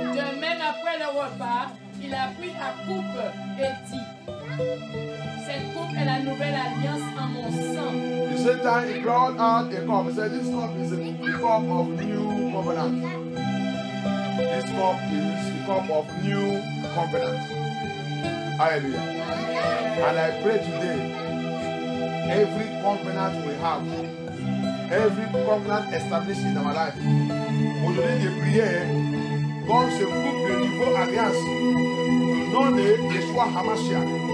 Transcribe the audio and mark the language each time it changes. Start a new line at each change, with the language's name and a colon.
French: De même après le repas, il a pris la coupe et dit, cette coupe est la nouvelle alliance en mon sang.
English: The same time he brought out a cup. He said, this cup is the cup of new covenant. This cup is the cup of new covenant. Hallelujah. And I pray today, every covenant we have, every covenant established in our life,
French: aujourd'hui des prières, comme ce groupe de niveau alliance, au nom de Yeshua HaMashiach,